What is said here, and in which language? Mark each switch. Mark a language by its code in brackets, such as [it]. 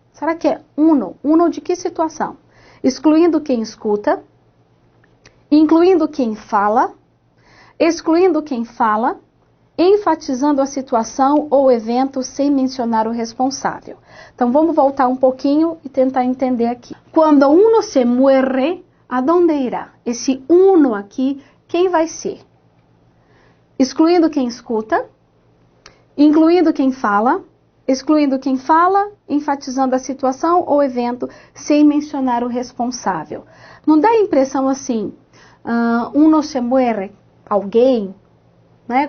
[pt] Será que é uno? Uno de que situação? Excluindo quem escuta, incluindo quem fala, excluindo quem fala, enfatizando a situação ou evento sem mencionar o responsável. Então vamos voltar um pouquinho e tentar entender aqui. [es] Quando uno se muere, ¿a dónde irá? [pt] Esse uno aqui, quem vai ser? Excluindo quem escuta, incluindo quem fala, excluindo quem fala, enfatizando a situação ou evento sem mencionar o responsável. Não dá a impressão assim, [es] uno se muere, [pt] alguém, né?